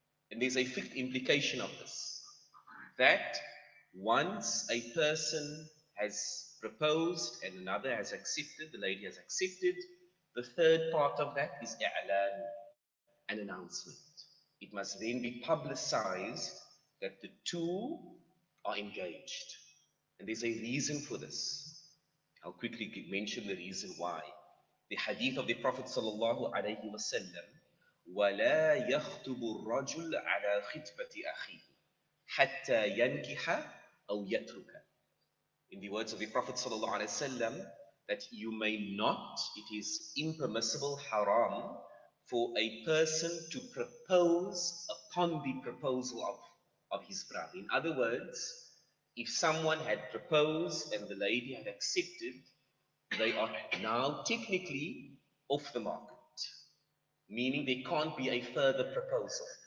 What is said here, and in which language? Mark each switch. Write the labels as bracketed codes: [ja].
[en] And there's a fiqh implication of this. That once a person has proposed and another has accepted, the lady has accepted, the third part of that is i'lan, an announcement. It must then be publicized that the two are engaged. And there's a reason for this. I'll quickly mention the reason why. [ar] The hadith of the Prophet sallallahu alaihi wasallam, وَلَا يَخْطُبُ الرَّجُلُ عَلَى خِطْبَةِ أَخِيهِ حَتَّى يَنْكِحَ أَوْ يَتْرُكَ. [en] In the words of the Prophet sallallahu alaihi wasallam, that you may not, it is impermissible, haram, for a person to propose upon the proposal of his brother. In other words, if someone had proposed and the lady had accepted, they are now technically off the market, meaning there can't be a further proposal.